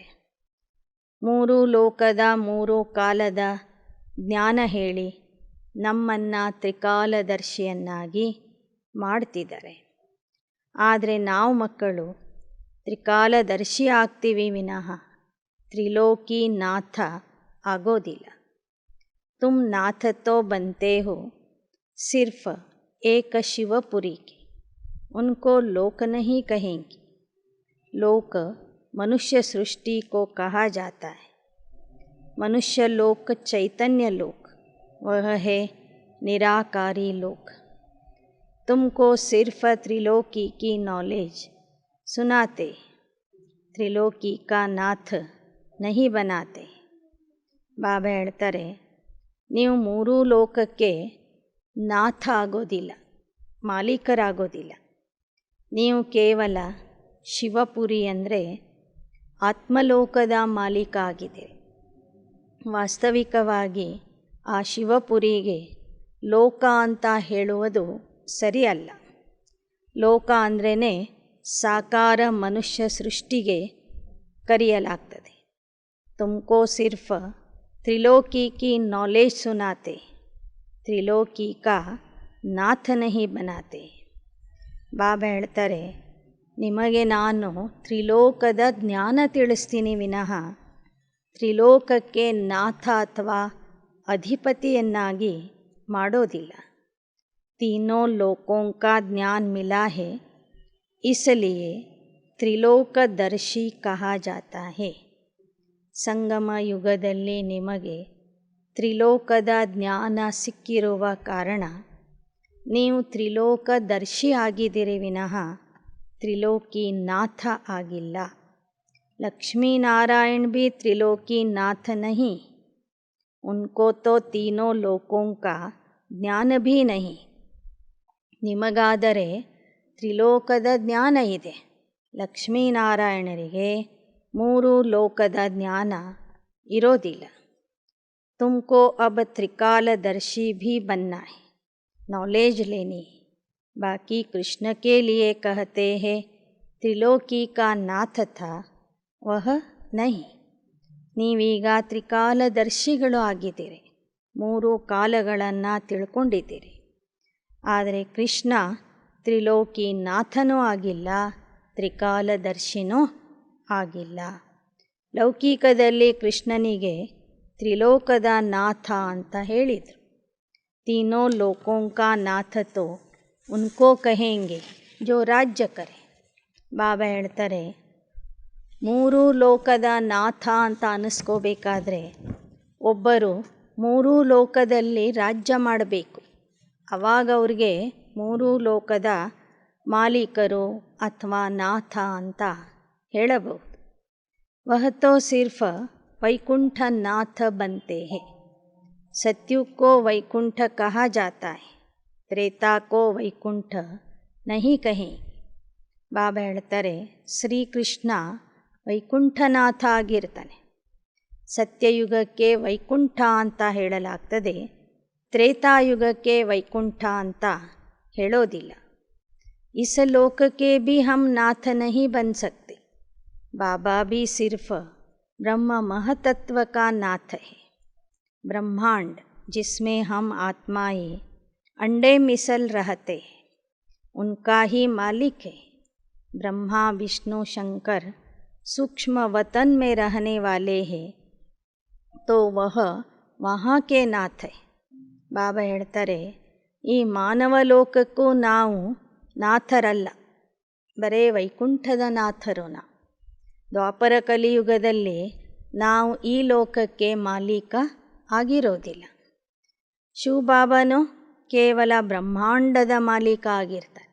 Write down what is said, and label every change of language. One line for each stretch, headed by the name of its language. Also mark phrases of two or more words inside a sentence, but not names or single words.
Kannada: ಮೂರು ಲೋಕದ ಮೂರು ಕಾಲದ ಜ್ಞಾನ ಹೇಳಿ ನಮ್ಮನ್ನು ತ್ರಿಕಾಲದರ್ಶಿಯನ್ನಾಗಿ ಮಾಡ್ತಿದ್ದಾರೆ. ಆದರೆ ನಾವು ಮಕ್ಕಳು ತ್ರಿಕಾಲದರ್ಶಿ ಆಗ್ತೀವಿ ವಿನಃ ತ್ರಿಲೋಕಿ ನಾಥ ಆಗೋದಿಲ್ಲ.
Hindi: तुम नाथ तो बनते हो सिर्फ एक शिवपुरी के, उनको लोक नहीं कहेंगे. लोक मनुष्य सृष्टि को कहा जाता है. मनुष्य लोक चैतन्य लोक, वह है निराकारी लोक. तुमको सिर्फ त्रिलोकी की नॉलेज सुनाते, त्रिलोकी का नाथ नहीं बनाते.
Kannada: ಬಾಬಾ ಹೇಳ್ತಾರೆ, ನೀವು ಮೂರೂ ಲೋಕಕ್ಕೆ ನಾಥ ಆಗೋದಿಲ್ಲ, ಮಾಲೀಕರಾಗೋದಿಲ್ಲ. ನೀವು ಕೇವಲ ಶಿವಪುರಿ ಅಂದರೆ ಆತ್ಮಲೋಕದ ಮಾಲೀಕ ಆಗಿದ್ದೀರಿ. ವಾಸ್ತವಿಕವಾಗಿ ಆ ಶಿವಪುರಿಗೆ ಲೋಕ ಅಂತ ಹೇಳುವುದು ಸರಿಯಲ್ಲ. ಲೋಕ ಅಂದ್ರೇ ಸಾಕಾರ ಮನುಷ್ಯ ಸೃಷ್ಟಿಗೆ ಕರೆಯಲಾಗ್ತದೆ.
Hindi: तुमको सिर्फ त्रिलोकी की नॉलेज सुनाते, त्रिलोकी का नाथ नहीं बनाते.
Kannada: ಬಾಬಾ ಹೇಳ್ತಾರೆ, ನಿಮಗೆ ನಾನು ತ್ರಿಲೋಕದ ಜ್ಞಾನ ತಿಳಿಸ್ತೀನಿ ವಿನಃ ತ್ರಿಲೋಕಕ್ಕೆ ನಾಥ ಅಥವಾ ಅಧಿಪತಿಯನ್ನಾಗಿ ಮಾಡೋದಿಲ್ಲ.
Hindi: तीनों लोकों का ज्ञान मिला है, इसलिए त्रिलोकदर्शी कहा जाता है.
Kannada: ಸಂಗಮ ಯುಗದಲ್ಲಿ ನಿಮಗೆ ತ್ರಿಲೋಕದ ಜ್ಞಾನ ಸಿಕ್ಕಿರುವ ಕಾರಣ ನೀವು ತ್ರಿಲೋಕದರ್ಶಿ ಆಗಿದ್ದೀರಿ ವಿನಃ ತ್ರಿಲೋಕಿ ನಾಥ ಆಗಿಲ್ಲ.
Hindi: लक्ष्मीनारायण भी त्रिलोकी नाथ नहीं, उनको तो तीनों लोकों का ज्ञान भी नहीं.
Kannada: ನಿಮಗಾದರೆ ತ್ರಿಲೋಕದ ಜ್ಞಾನ ಇದೆ, ಲಕ್ಷ್ಮೀನಾರಾಯಣರಿಗೆ ಮೂರು ಲೋಕದ ಜ್ಞಾನ ಇರೋದಿಲ್ಲ.
Hindi: तुमको अब त्रिकालदर्शी भी बनना है, नॉलेज लेनी है. बाकी कृष्ण के लिए कहते हैं त्रिलोकी का नाथ था वह नहीं.
Kannada: ನೀವೀಗ ತ್ರಿಕಾಲದರ್ಶಿಗಳು ಆಗಿದ್ದೀರಿ, ಮೂರು ಕಾಲಗಳನ್ನು ತಿಳ್ಕೊಂಡಿದ್ದೀರಿ. ಆದರೆ ಕೃಷ್ಣ ತ್ರಿಲೋಕಿ ನಾಥನೂ ಆಗಿಲ್ಲ, ತ್ರಿಕಾಲದರ್ಶಿನೂ ಆಗಿಲ್ಲ. ಲೌಕಿಕದಲ್ಲಿ ಕೃಷ್ಣನಿಗೆ ತ್ರಿಲೋಕದ ನಾಥ ಅಂತ ಹೇಳಿದರು.
Hindi: तीनों लोकों का नाथ तो उनको कहेंगे जो राज्य करे.
Kannada: ಬಾಬಾ ಹೇಳ್ತಾರೆ, ಮೂರೂ ಲೋಕದ ನಾಥ ಅಂತ ಅನ್ನಿಸ್ಕೋಬೇಕಾದ್ರೆ ಒಬ್ಬರು ಮೂರೂ ಲೋಕದಲ್ಲಿ ರಾಜ್ಯ ಮಾಡಬೇಕು. ಆವಾಗ ಅವ್ರಿಗೆ ಮೂರೂ ಲೋಕದ ಮಾಲೀಕರು ಅಥವಾ ನಾಥ ಅಂತ ಹೇಳಬಹುದು.
Hindi: वह तो सिर्फ वैकुंठ नाथ बनते हैं. सत्युग को वैकुंठ कहा जाता है, त्रेता को वैकुंठ नहीं कहें.
Kannada: ಬಾಬಾ ಹೇಳ್ತಾರೆ, ಶ್ರೀಕೃಷ್ಣ ವೈಕುಂಠನಾಥ ಆಗಿರ್ತಾನೆ. ಸತ್ಯಯುಗಕ್ಕೆ ವೈಕುಂಠ ಅಂತ ಹೇಳಲಾಗ್ತದೆ, ತ್ರೇತಾಯುಗಕ್ಕೆ ವೈಕುಂಠ ಅಂತ ಹೇಳೋದಿಲ್ಲ.
Hindi: इस लोक के भी हम नाथ नहीं बन सकते. बाबा भी सिर्फ ब्रह्म महतत्व का नाथ है. ब्रह्मांड जिसमें हम आत्माएं अंडे मिसल रहते हैं, उनका ही मालिक है. ब्रह्मा विष्णु शंकर सूक्ष्म वतन में रहने वाले हैं, तो वह वहाँ के नाथ है.
Kannada: ಬಾಬಾ ಹೇಳ್ತಾರೆ, ಈ ಮಾನವ ಲೋಕಕ್ಕೂ ನಾವು ನಾಥರಲ್ಲ, ಬರೇ ವೈಕುಂಠದ ನಾಥರು ನಾವು. ದ್ವಾಪರ ಕಲಿಯುಗದಲ್ಲಿ ನಾವು ಈ ಲೋಕಕ್ಕೆ ಮಾಲೀಕ ಆಗಿರೋದಿಲ್ಲ. ಶಿವಬಾಬಾನು ಕೇವಲ ಬ್ರಹ್ಮಾಂಡದ ಮಾಲೀಕ ಆಗಿರ್ತಾರೆ.